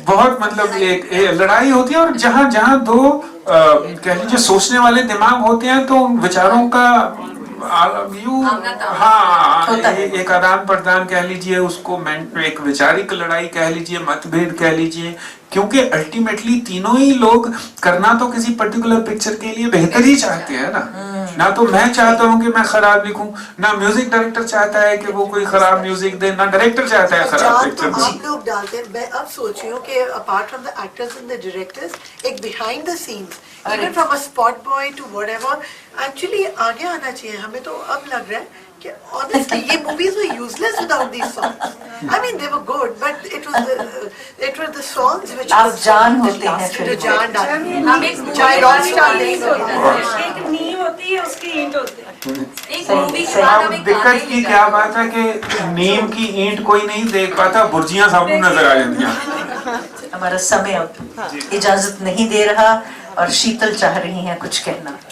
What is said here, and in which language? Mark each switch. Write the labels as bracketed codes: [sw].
[hi] बहुत मतलब एक लड़ाई होती है और जहाँ दो कह लीजिए सोचने वाले दिमाग होते हैं तो विचारों का एक आदान प्रदान कह लीजिए, उसको एक वैचारिक लड़ाई कह लीजिए, मतभेद कह लीजिए, क्योंकि अल्टीमेटली तीनों ही लोग करना तो किसी पर्टिकुलर पिक्चर के लिए बेहतर ही चाहते हैं ना तो मैं चाहता हूँ कि मैं खराब लिखूं, ना म्यूजिक डायरेक्टर चाहता है कि वो कोई खराब म्यूजिक दे, ना डायरेक्टर चाहता है खराब पिक्चर। तो आप लोग डालते हैं। मैं अब सोच रही हूँ कि [en] apart from the actors and the directors, एक behind the scenes, even from a spot boy to whatever, actually [hi] आगे आना चाहिए। हमें तो अब लग रहा है कि honestly ये [en] movies were useless without these songs. I mean they were good, but it were the songs which [hi] आप जान होते हैं फिर जान हम एक नींव होती है, उसकी ईंट होती है। एक मूवी के बाद हमें दिक्कत की क्या बात है कि नीम की ईंट कोई नहीं देख पाता, बुर्जियां सबको नजर आ जाती। हमारा समय अब इजाजत नहीं दे रहा और शीतल चाह रही हैं कुछ कहना।